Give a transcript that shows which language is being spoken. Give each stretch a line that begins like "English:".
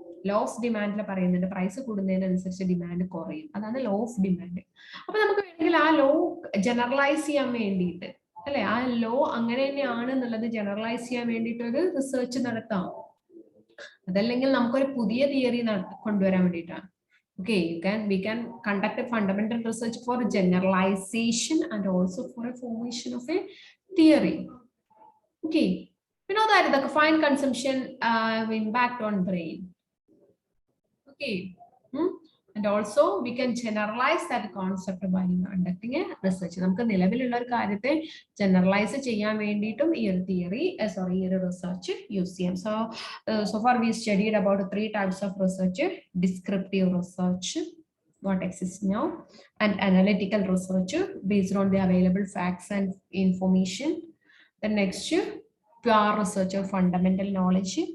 Malayalam: Law of demand പറയുന്നുണ്ട് price കൂടുന്നതിനനുസരിച്ച് demand കുറയും. അതാണ് ലോ ഓഫ് ഡിമാൻഡ്. അപ്പൊ നമുക്ക് വേണമെങ്കിൽ ആ ലോ ജനറലൈസ് ചെയ്യാൻ വേണ്ടിയിട്ട് അല്ലെ, ആ ലോ അങ്ങനെ തന്നെയാണ് എന്നുള്ളത് ജനറലൈസ് ചെയ്യാൻ വേണ്ടിയിട്ട് ഒരു റിസർച്ച് നടത്താം. അതല്ലെങ്കിൽ നമുക്കൊരു പുതിയ തിയറി കൊണ്ടുവരാൻ വേണ്ടിയിട്ടാണ്.
English: Okay, we can conduct a fundamental research for generalization and also for a formation of a theory. Okay, we know that the caffeine consumption impact on brain. Okay, and also we can generalize that concept by conducting a research.
Malayalam: നമുക്ക് നിലവിലുള്ള ഒരു കാര്യത്തെ generalise ചെയ്യാൻ വേണ്ടിയിട്ടും ഈ ഒരു theory ഈ ഒരു റിസർച്ച് യൂസ് ചെയ്യാം.
English: So far we studied about 3 types of research: descriptive research, what exists now, and analytical research based on the available facts and information. The next, pure research or fundamental knowledge.